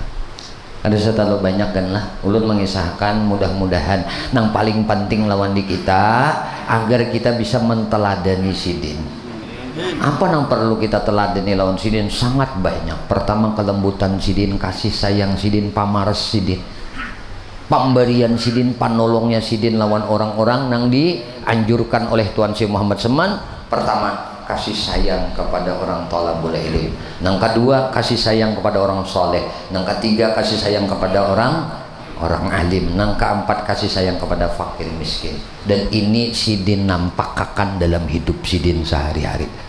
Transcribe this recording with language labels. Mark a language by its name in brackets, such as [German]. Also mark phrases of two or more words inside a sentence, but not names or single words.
[Banjar] Ada terlalu banyak kan lah ulun mengisahkan, mudah-mudahan yang paling penting lawan di kita agar kita bisa menteladani sidin. Apa yang perlu kita teladani lawan sidin? [Indonesian] Sangat banyak. [Banjar] Pertama, kelembutan sidin, kasih sayang sidin, pamares sidin, pemberian sidin, panolongnya sidin lawan orang-orang yang dianjurkan oleh Tuhan Syekh Muhammad Seman. [Indonesian] Pertama, kasih sayang kepada orang [Arabic] طلب العلم. [Indonesian] Yang kedua, kasih sayang kepada orang soleh. Yang ketiga, kasih sayang kepada orang alim. [Banjar] Yang keempat, kasih sayang kepada fakir miskin. Dan ini sidin nampakkan dalam hidup sidin sehari-hari.